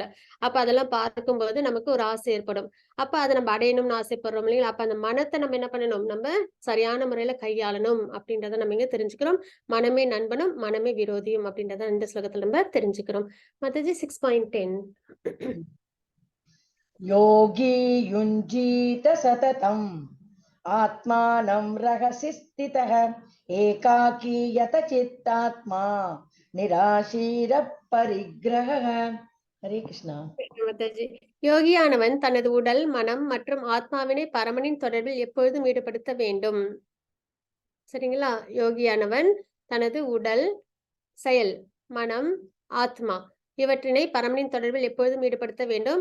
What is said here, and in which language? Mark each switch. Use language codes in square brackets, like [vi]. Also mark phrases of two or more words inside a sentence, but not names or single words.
[ta] அப்ப அதெல்லாம் பார்க்கும்போது நமக்கு ஒரு ஆசை ஏற்படும். அப்ப அதை நம்ம அடையணும்னு ஆசைப்படுறோம் இல்லைங்களா. அப்ப அந்த மனத்தை நம்ம என்ன பண்ணணும், நம்ம சரியான முறையில கையாளணும் அப்படின்றத நம்ம இங்க தெரிஞ்சுக்கிறோம். மனமே நண்பனும் மனமே விரோதியும் அப்படின்றத இந்த ஸ்லோகத்துல நம்ம தெரிஞ்சுக்கிறோம். மாதாஜி 6.10. [sa] योगी युञ्जीत सततम् आत्मानं रहसि स्थितः एकाकी यतचित्तात्मा निराशीरः परिग्रहः. हरे कृष्णा. [ta] மாதாஜி. யோகியானவன் தனது உடல், மனம் மற்றும் ஆத்மாவினை பரமனின் தொடர்பில் எப்பொழுதும் ஈடுபடுத்த வேண்டும். சரிங்களா? யோகியானவன் தனது உடல், செயல், மனம், ஆத்மா இவற்றினை பரமனின் தொடர்பில் எப்பொழுதும் ஈடுபடுத்த வேண்டும்.